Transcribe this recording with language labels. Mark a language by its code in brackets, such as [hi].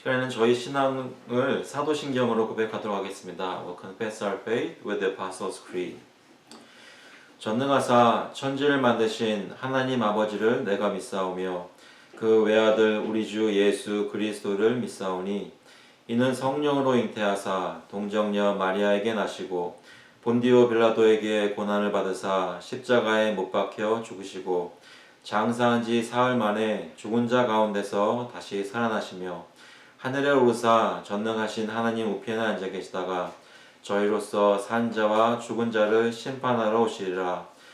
[ko] 저희 신앙을 사도신경으로 고백하도록 하겠습니다. [en] We'll confess our faith with the Apostles' Creed. [ko] 전능하사 천지를 만드신 하나님 아버지를 내가 믿사오며 그 외아들 우리 주 예수 그리스도를 믿사오니 이는 성령으로 잉태하사 동정녀 마리아에게 나시고 본디오 빌라도에게 고난을 받으사 십자가에 못 박혀 죽으시고 장사한 지 사흘 만에 죽은 자 가운데서 다시 살아나시며 하늘에 오르사 전능하신 하나님 우편에 앉아 계시다가 저희로서 산 자와 죽은 자를 심판하러 오시리라.